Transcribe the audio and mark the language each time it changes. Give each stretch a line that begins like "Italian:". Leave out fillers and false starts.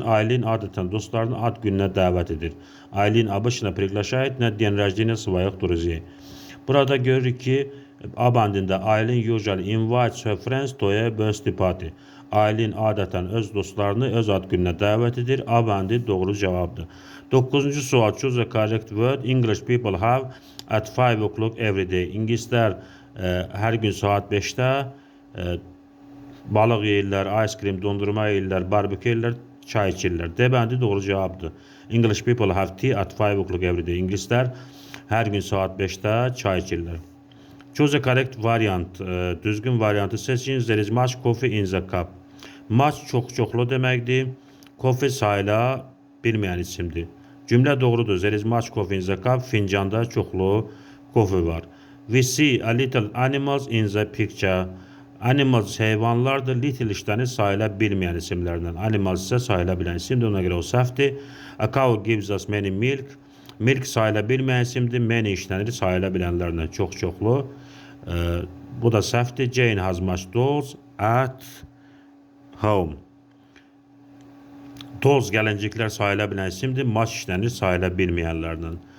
Azerbaijani: Aylin adətən dostlarını ad gününə dəvət edir.
Russian: Aylin обычно приглашает на день рождения своих друзей.
Azerbaijani: Burada görürük ki abandində
English: Aylin usually invites her friends to a birthday party.
Azerbaijani: Aylin adətən öz dostlarını öz ad gününə dəvət edir. Abandi doğru cavabdır. 9-cu sual.
English: Choose the correct word. English people have at 5 o'clock every day.
Azerbaijani: İngilislər hər gün saat 5-də balıq yeyirlər, ice cream, dondurma yeyirlər, barbekü yeyirlər, çay içirlər. Debəndi doğru cavabdır.
English: English people have tea at 5 o'clock every day.
Azerbaijani: İngilislər hər gün saat 5-də çay içirlər.
English: Choose the correct variant.
Azerbaijani: Düzgün variantı seçin.
English: There is much coffee in the cup.
Azerbaijani: Much çoxlu deməkdir. Coffee sayıla bilməyən isimdir. Cümlə doğrudur.
English: There is much coffee in the cup.
Azerbaijani: Fincanda çoxlu kofe var.
English: We see a little animals in the picture.
Azerbaijani: Animals heyvanlardır. Little işləni sayıla bilməyən isimlərdən. Animals isə sayıla bilən isimdir. Ona görə o səhvdir.
English: A cow gives us many milk.
Azerbaijani: Milk sayıla bilməyən isimdir. Many işlənir sayıla bilənlərdən. Çoxlu. Bu da səhvdir.
English: Jane has much dolls at home.
Azerbaijani: Dolls gəlinciklər sayıla bilən isimdir. Much işlənir sayıla bilməyənlərdən.